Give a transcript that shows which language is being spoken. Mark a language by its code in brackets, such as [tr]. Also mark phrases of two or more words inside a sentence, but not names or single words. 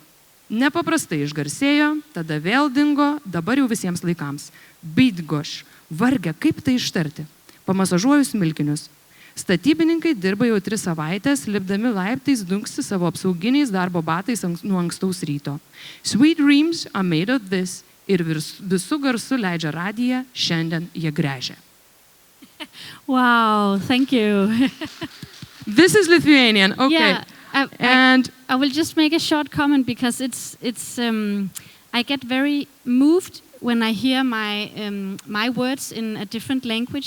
[lt] Nepaprastai išgarsėjo, tada vėl dingo, dabar jau visiems laikams. Bydgošč, varge, kaip tai ištarti? Pamasažuoju smilkinius. Statybininkai dirba jau 3 savaitės, lipdami laiptais dunksi savo apsauginiais darbo batais nuo ankstaus ryto. [en] Sweet dreams are made of this [lt] ir visų garsų leidžia radiją, šiandien jie gręžia. [en] Wow, thank you. This is Lithuanian, okay. Yeah. I will just make a short comment because it's I get very moved when I hear my words in a different language.